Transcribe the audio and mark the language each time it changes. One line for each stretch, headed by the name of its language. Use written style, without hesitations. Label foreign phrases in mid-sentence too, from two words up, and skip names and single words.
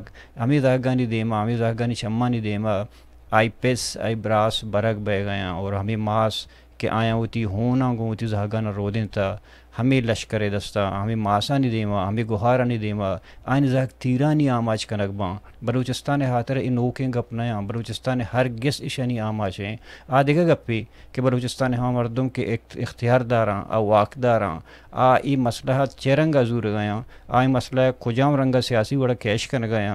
Baluchi: زاگانی دیما ہمیں زاگانی چمانی دیما آئی پیس آئی براس برگ بے گیاں اور ہمیں ماس کہ آیاں ہوتی ہونا گو ہوتی زہگانا رو دیں تا ہمیں لشکر دستا ہمیں ماسانی دیما ہمیں گوہارانی دیما آئین زہگ تیرانی آماج کنک باں بلوچستان ہاتر ان اوکیں گپ نیاں بلوچستان ہر گس اشانی آماج ہیں دیگا گپی کہ بلوچستان ہاں مردم کے اختیار داراں او واق داراں ای مسئلہ چیرنگا زور گیاں آئی مسئلہ کجام رنگا سیاسی وڑا کیش کن گیاں